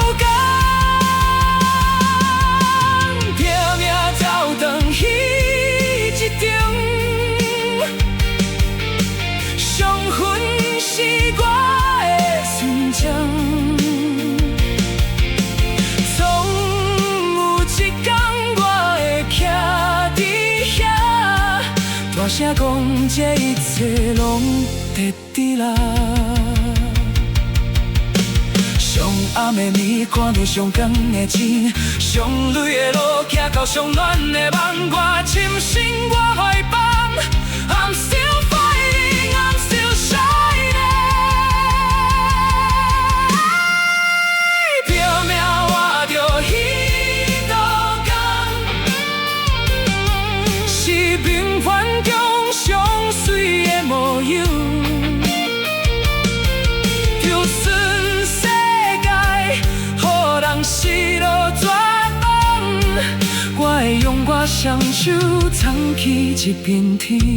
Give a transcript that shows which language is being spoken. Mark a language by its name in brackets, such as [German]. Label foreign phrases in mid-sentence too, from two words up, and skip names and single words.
[Min Nan Chinese] 伤痕是我的心肠，总有一天我会徛伫遐，大声讲这一切拢得伫啦。上暗的暝，看到上光的星，上累的路，行到上暖的梦，我深深我怀抱。 [English] I'm still fighting, I'm still shining。 [Min Nan Chinese] 拼命活着彼道工，是平凡中上水的模样。就算世界予人失落绝望，我会用我双手撑起一片天。